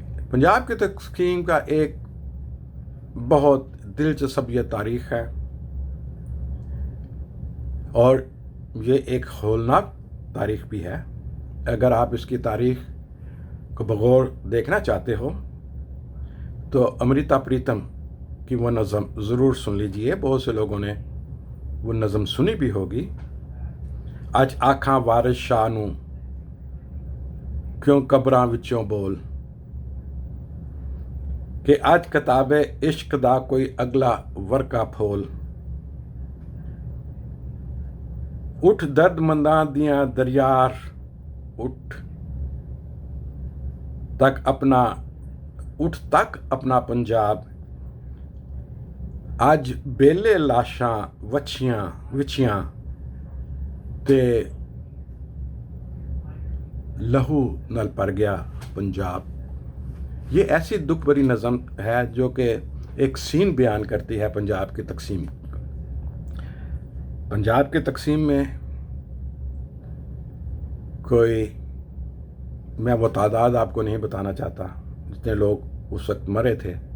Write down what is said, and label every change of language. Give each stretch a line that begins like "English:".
Urdu: پنجاب کی تقسیم کا ایک بہت دلچسپ یہ تاریخ ہے, اور یہ ایک ہولناک تاریخ بھی ہے. اگر آپ اس کی تاریخ کو بغور دیکھنا چاہتے ہو تو امرتا پریتم کی وہ نظم ضرور سن لیجئے. بہت سے لوگوں نے وہ نظم سنی بھی ہوگی.
Punjabi: اج آکھاں وارث شاہ نوں کیوں قبراں وچوں بول, کہ اج کتاب عشق دا کوئی اگلا ورقہ پھول. اٹھ درد منداں دیاں دریار اٹھ تک اپنا پنجاب. اج بیلے لاشاں وچھیاں تے لہو نل پر گیا پنجاب.
Urdu: یہ ایسی دکھ بھری نظم ہے جو کہ ایک سین بیان کرتی ہے پنجاب کی تقسیم. پنجاب کی تقسیم میں کوئی, میں وہ تعداد آپ کو نہیں بتانا چاہتا جتنے لوگ اس وقت مرے تھے.